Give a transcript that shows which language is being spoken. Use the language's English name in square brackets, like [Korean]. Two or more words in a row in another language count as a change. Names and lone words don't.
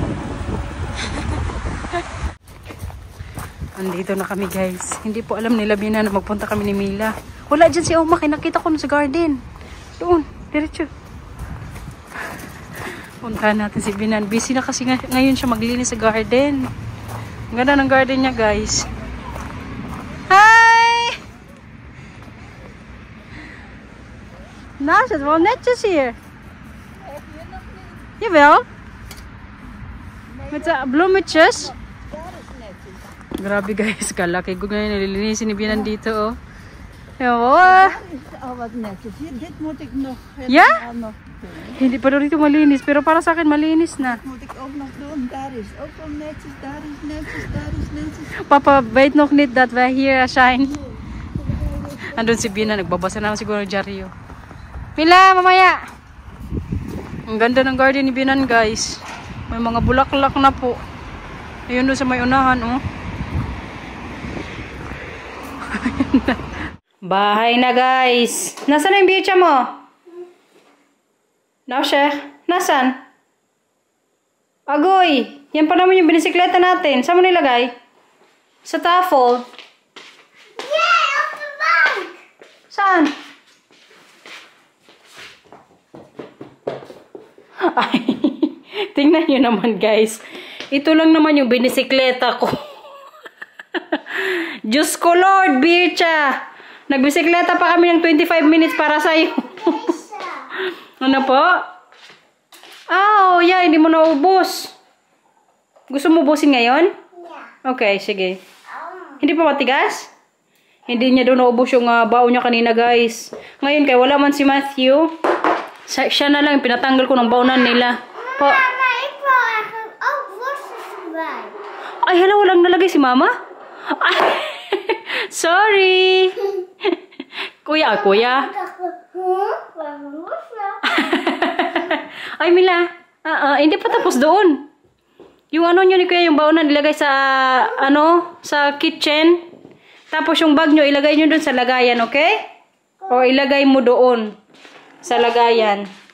[Filipino] Andito na kami, guys. Hindi po alam nila Binan na magpunta kami ni Mila. Wala dyan si Oma, nakita ko sa garden. Doon, diretso. Puntahan natin si Binan. Busy na kasi ngayon siya maglinis sa garden. Ang ganda ng garden niya, guys. Hi! [Dutch] Naast het wel netjes hier. Jawel. Met de bloemetjes. [Filipino] Grabe, guys. Kalaki ko ngayon. Nililinisin ni Binan dito, oh. Ewan. [Dutch] Oh, wat netjes. Dit moet ik nog Ja? nog doen. [Filipino] Hindi pa rin ito malinis. Pero para sa akin, malinis na. [Dutch] Moet ik ook nog doen. Daar is ook wel netjes. Daar is netjes. Daar is netjes. Papa weet nog niet dat wij hier zijn. [Filipino] Andun si Bina, nagbabasa na siguro ng dyaryo. Mila, mamaya! Ang ganda ng garden ni Binan, guys. May mga bulaklak na po. Ayun doon sa may unahan, oh. Bahay na, guys. Nasaan na yung bicha mo? Now, Sheikh. Nasaan? Agoy! Yan pa naman yung binisikleta natin. Saan mo nilagay? Sa tafel. [English] Yeah, off the bank. [Filipino] Saan? Ay, tingnan nyo naman guys. Ito lang naman yung binisikleta ko. Diyos ko Lord, Bircha. Nagbisikleta pa kami ng 25 minutes para sa'yo. Ano po? Oh, yeah, hindi mo naubos. Gusto mo ubusin ngayon? Yeah. Okay, sige. Hindi pa matigas? Hindi niya doon naubos yung baon niya kanina, guys. Ngayon, kaya wala man si Matthew. Siya na lang, pinatanggal ko ng baonan nila. Po. [Dutch] Mama, ik wil eigenlijk ook worstels erbij. [Filipino] Ay, hala, walang nalagay si Mama? Ay, sorry. Kuya. [Dutch] Ik dacht, waarom worstel? [Filipino] Ay, Mila. Hindi pa tapos doon. Yung ano nyo ni Kuya, yung baonan ilagay sa, sa kitchen. Tapos yung bag nyo, ilagay nyo doon sa lagayan, okay? O ilagay mo doon sa lagayan.